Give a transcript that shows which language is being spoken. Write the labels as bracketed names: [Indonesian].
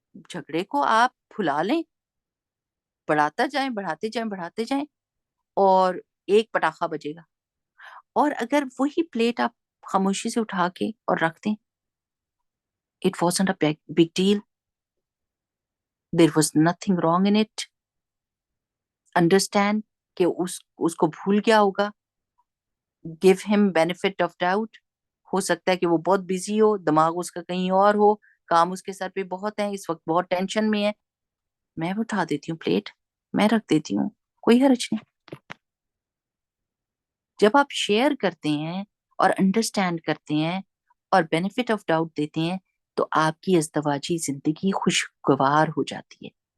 [Urdu] جھگڑے کو آپ پھلا لیں. بڑھاتا جائیں بڑھاتے جائیں بڑھاتے جائیں اور ایک پٹاخہ بجے گا. اور اگر وہی پلیٹ آپ خاموشی سے اٹھا کے اور رکھ دیں [English] it wasn't a big deal. There was nothing wrong in it. [Urdu] Understand کہ اس کو بھول گیا ہوگا. [English] Give him benefit of doubt. [Urdu] ہو سکتا ہے کہ وہ بہت بزی ہو. دماغ اس کا کہیں اور ہو. کام اس کے سر پہ بہت ہیں. اس وقت بہت ٹینشن میں ہے. میں اٹھا دیتی ہوں پلیٹ. میں رکھ دیتی ہوں. کوئی حرج نہیں. جب آپ شیئر کرتے ہیں اور انڈرسٹینڈ کرتے ہیں اور بینیفٹ آف ڈاؤٹ دیتے ہیں تو آپ کی ازدواجی زندگی خوشگوار ہو جاتی ہے.